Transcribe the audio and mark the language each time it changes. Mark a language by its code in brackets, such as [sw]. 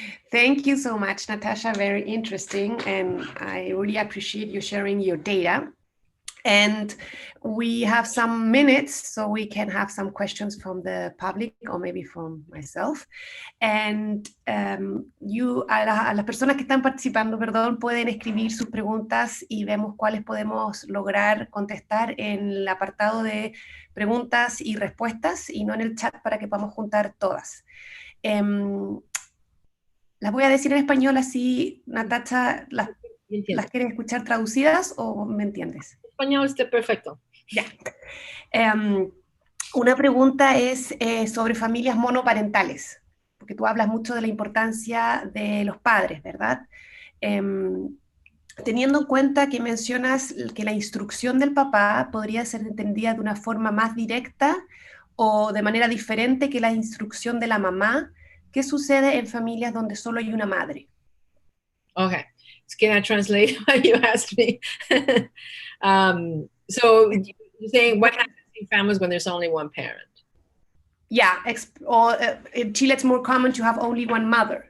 [en] Thank you so much, Natasha. Very interesting. And I really appreciate you sharing your data. And we have some minutes, so we can have some questions from the public or maybe from myself. [es] And a las personas que están participando, perdón, pueden escribir sus preguntas y vemos cuáles podemos lograr contestar en el apartado de preguntas y respuestas y no en el chat para que podamos juntar todas. Las voy a decir en español, así Natasha las quieres escuchar traducidas o me entiendes. Español está perfecto. Ya. Una pregunta es sobre familias monoparentales, porque tú hablas mucho de la importancia de los padres, ¿verdad? Teniendo en cuenta que mencionas que la instrucción del papá podría ser entendida de una forma más directa o de manera diferente que la instrucción de la mamá, ¿qué sucede en familias donde solo hay una madre? [en] Okay. Can I translate what you asked me? So you're saying what happens in families when there's only one parent? Yeah, in Chile it's more common to have only one mother.